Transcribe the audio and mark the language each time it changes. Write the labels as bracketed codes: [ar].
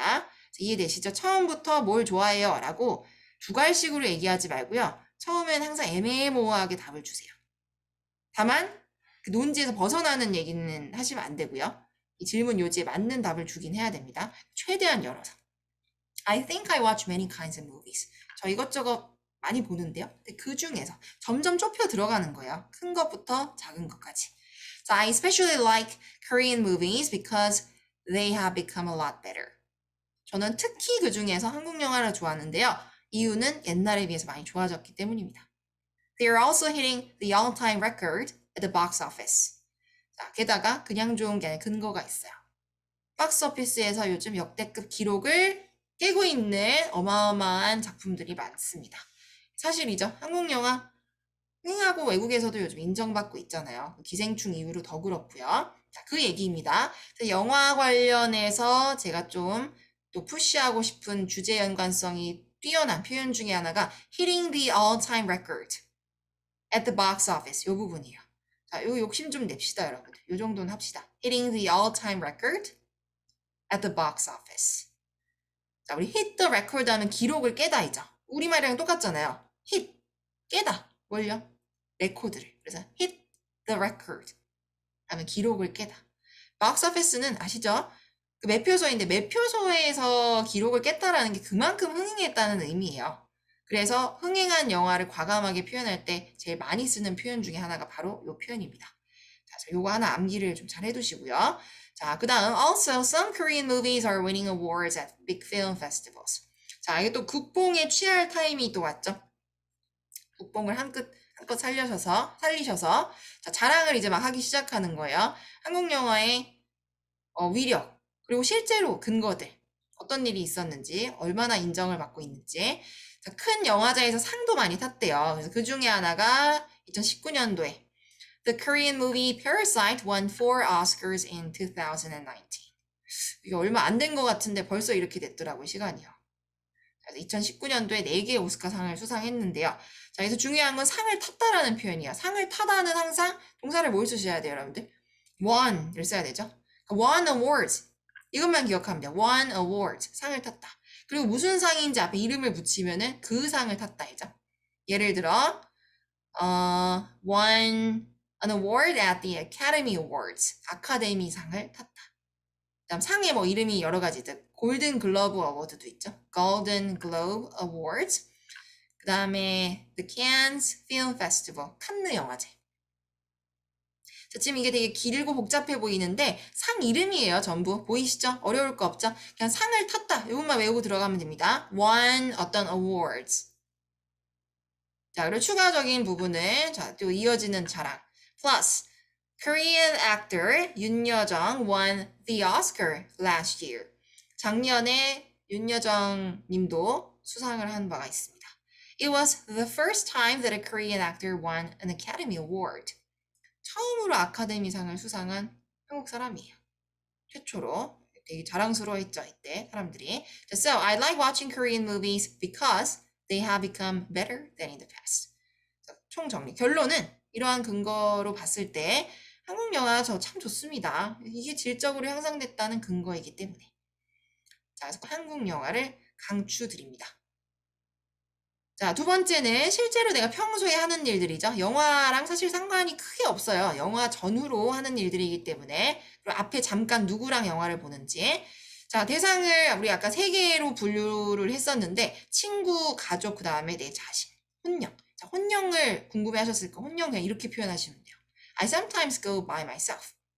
[ko] 자, 이해되시죠? 처음부터 뭘 좋아해요? 라고 두괄식으로 얘기하지 말고요. 처음엔 항상 애매모호하게 답을 주세요. 다만 그 논지에서 벗어나는 얘기는 하시면 안 되고요. 이 질문 요지에 맞는 답을 주긴 해야 됩니다. 최대한 열어서. [en] I think I watch many kinds of movies. [ko] 저 이것저것 많이 보는데요. 근데 그 중에서 점점 좁혀 들어가는 거예요. 큰 것부터 작은 것까지. [en] So I especially like Korean movies because they have become a lot better. [ko] 저는 특히 그 중에서 한국 영화를 좋아하는데요. 이유는 옛날에 비해서 많이 좋아졌기 때문입니다. [en] They are also hitting the all-time record at the box office. [ko] 자, 게다가 그냥 좋은 게 아니라 근거가 있어요. 박스 오피스에서 요즘 역대급 기록을 깨고 있는 어마어마한 작품들이 많습니다. 사실이죠. 한국 영화 흥하고 외국에서도 요즘 인정받고 있잖아요. 기생충 이후로 더 그렇고요. 자, 그 얘기입니다. 영화 관련해서 제가 좀 또 푸시하고 싶은 주제 연관성이 뛰어난 표현 중에 하나가 [en] hitting the all-time record at the box office [ko] 요 부분이에요. 자, 요 욕심 좀 냅시다, 여러분들. 요 정도는 합시다. [en] hitting the all-time record at the box office. [ko] 자, 우리 [en] hit the record [ko] 하면 기록을 깨다이죠. 우리말이랑 똑같잖아요. hit, 깨다. 뭘요? 레코드를. 그래서 [en] hit the record [ko] 하면 기록을 깨다. box office는 아시죠? 그 매표소인데 매표소에서 기록을 깼다라는 게 그만큼 흥행했다는 의미예요. 그래서 흥행한 영화를 과감하게 표현할 때 제일 많이 쓰는 표현 중에 하나가 바로 이 표현입니다. 자, 요거 하나 암기를 좀 잘 해두시고요. 자, 그 다음 [en] Also, some Korean movies are winning awards at big film festivals. [ko] 자, 이게 또 국뽕에 취할 타임이 또 왔죠. 국뽕을 한껏 살리셔서 자, 자랑을 이제 막 하기 시작하는 거예요. 한국 영화의 위력 그리고 실제로 근거들 어떤 일이 있었는지 얼마나 인정을 받고 있는지 자, 큰 영화제에서 상도 많이 탔대요. 그래서 그 중에 하나가 2019년도에 [en] The Korean movie Parasite won 4 Oscars in 2019. [ko] 이게 얼마 안 된 것 같은데 벌써 이렇게 됐더라고요, 시간이요. 그래서 2019년도에 4개의 오스카상을 수상했는데요. 자, 여기서 중요한 건 상을 탔다라는 표현이에요. 상을 타다는 항상 동사를 뭘 쓰셔야 돼요, 여러분들? won을 써야 되죠. [en] won awards. [ko] 이것만 기억하면 돼요. won awards. 상을 탔다. 그리고 무슨 상인지 앞에 이름을 붙이면은 그 상을 탔다 이죠. 예를 들어 [en] won an award at the Academy Awards. [ko] 아카데미상을 탔다. 그다음 상에 뭐 이름이 여러 가지들. 골든 글러브 어워드도 있죠. [en] Golden Globe Awards. 그다음에 The Cannes Film Festival. [ko] 칸느 영화제. 자, 지금 이게 되게 길고 복잡해 보이는데 상 이름이에요, 전부. 보이시죠? 어려울 거 없죠? 그냥 상을 탔다. 이것만 외우고 들어가면 됩니다. [en] won [ko] 어떤 [en] awards. [ko] 자, 그리고 추가적인 부분은 자, 또 이어지는 자랑. [en] Plus, Korean actor 윤여정 won the Oscar last year. [ko] 작년에 윤여정 님도 수상을 한 바가 있습니다. [en] It was the first time that a Korean actor won an Academy Award. [ko] 처음으로 아카데미상을 수상한 한국 사람이에요. 최초로 되게 자랑스러워했죠, 이때 사람들이. [en] So, I like watching Korean movies because they have become better than in the past. [ko] 총정리. 결론은 이러한 근거로 봤을 때 한국 영화 저 참 좋습니다. 이게 질적으로 향상됐다는 근거이기 때문에. 자, 그래서 한국 영화를 강추드립니다. 자, 두 번째는 실제로 내가 평소에 하는 일들이죠. 영화랑 사실 상관이 크게 없어요. 영화 전후로 하는 일들이기 때문에. 그리고 앞에 잠깐 누구랑 영화를 보는지. 자, 대상을 우리 아까 세 개로 분류를 했었는데 친구, 가족, 그 다음에 내 자신, 혼영. 자, 혼영을 궁금해 하셨을 거. 혼영 그냥 이렇게 표현하시면 돼요. [en] I sometimes go by myself.